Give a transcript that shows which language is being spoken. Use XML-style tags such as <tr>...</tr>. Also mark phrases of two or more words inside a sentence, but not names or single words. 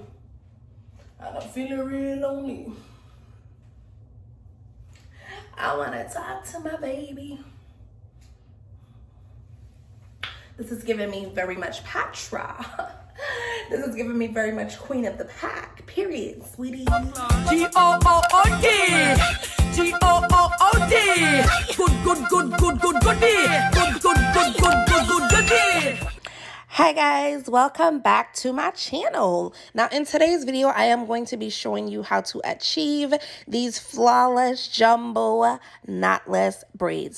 <en>And I'm feeling real lonely. I wanna talk to my baby. This is giving me very much Patra. This is giving me very much queen of the pack. Period, sweetie. G-O-O-O-D. G-O-O-O-D. Good. Hi guys, welcome back to my channel. Now in today's video, I am going to be showing you how to achieve these flawless jumbo knotless braids.</en>